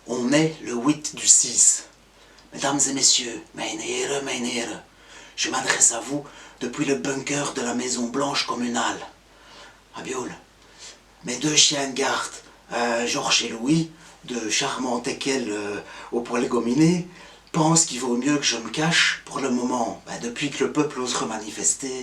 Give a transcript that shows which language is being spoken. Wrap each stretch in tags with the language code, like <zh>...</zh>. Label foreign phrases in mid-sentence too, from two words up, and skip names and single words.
<fr>On est le 8 du 6. Mesdames et messieurs,</fr> <nl>mijn heren,</nl> <fr>je m'adresse à vous depuis le bunker de la Maison Blanche communale. Abioul, mes deux chiens de garde, Georges et Louis, de charmants teckels au poil gominé, pensent qu'il vaut mieux que je me cache pour le moment, depuis que le peuple ose remanifester.</fr>